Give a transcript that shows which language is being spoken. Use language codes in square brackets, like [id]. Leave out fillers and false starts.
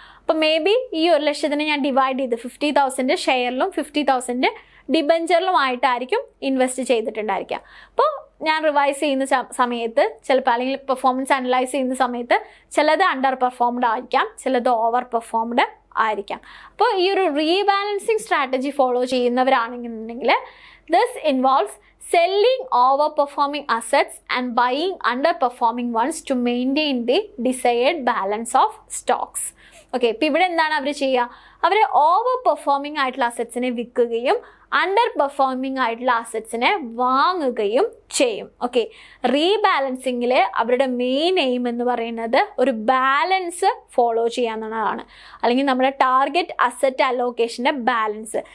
[ml] അപ്പോൾ may be ഈ 1 ലക്ഷത്തിന് ഞാൻ ഡിവൈഡ് ചെയ്ത് 50,000 ഷെയറിലും 50,000 ഡിബഞ്ചറിലുമായിട്ടായിരിക്കും ഇൻവെസ്റ്റ് ചെയ്തിട്ടുണ്ടായിരിക്കുക. അപ്പോൾ ഞാൻ റിവൈസ് ചെയ്യുന്ന സമയത്ത് ചിലപ്പോൾ, അല്ലെങ്കിൽ പെർഫോമൻസ് അനലൈസ് ചെയ്യുന്ന സമയത്ത് ചിലത് അണ്ടർ പെർഫോംഡ് ആയിരിക്കാം, ചിലത് ഓവർ പെർഫോംഡ് ആയിരിക്കാം. അപ്പോൾ ഈ ഒരു rebalancing strategy follow ചെയ്യുന്നവരാണെന്നുണ്ടെങ്കിൽ [en] this involves selling overperforming assets and buying underperforming ones to maintain the desired balance of stocks. [ml] Okay, ഇപ്പം ഇവിടെ എന്താണ് അവർ ചെയ്യുക? അവർ ഓവർ പെർഫോമിംഗ് ആയിട്ടുള്ള അസറ്റ്സിനെ വിൽക്കുകയും അണ്ടർ പെർഫോമിംഗ് ആയിട്ടുള്ള അസറ്റ്സിനെ വാങ്ങുകയും ചെയ്യും. ഓക്കെ, റീബാലൻസിങ്ങിൽ അവരുടെ മെയിൻ എയിം എന്ന് പറയുന്നത് ഒരു ബാലൻസ് ഫോളോ ചെയ്യാന്നുള്ളതാണ്, അല്ലെങ്കിൽ നമ്മുടെ ടാർഗറ്റ് അസറ്റ് അലോക്കേഷൻ്റെ ബാലൻസ്.